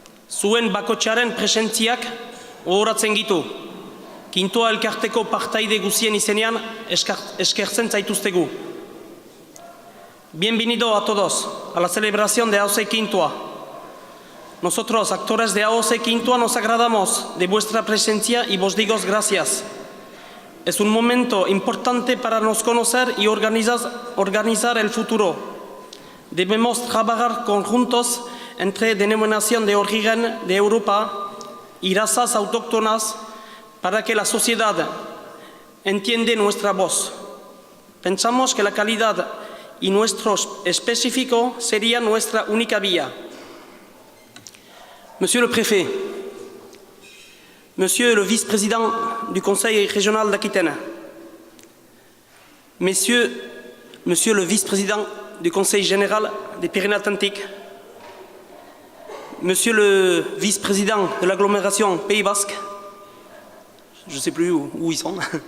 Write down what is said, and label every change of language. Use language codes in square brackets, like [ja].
[eu] Zuen bakotxaren presentziak ohoratzen gitu. Kintoa elkarteko partaide guzien izenean eskertzen zaituztegu. [es] Bienvenido a todos a la celebración de AOC Kintoa. Nosotros, actores de AOC Kintoa, nos agradamos de vuestra presencia y vos digo gracias. Es un momento importante para nos conocer y organizar el futuro. Debemos trabajar conjuntos entre denominación de origen de Europa y razas autóctonas para que la sociedad entienda nuestra voz. Pensamos que la calidad y nuestro específico sería nuestra única vía. [fr] Monsieur le Préfet, Monsieur le Vice-président du Conseil régional d'Aquitaine, Monsieur le Vice-président du Conseil général des Pyrénées-Atlantiques, Monsieur le Vice-président de l'agglomération Pays Basque, je ne sais plus où ils sont,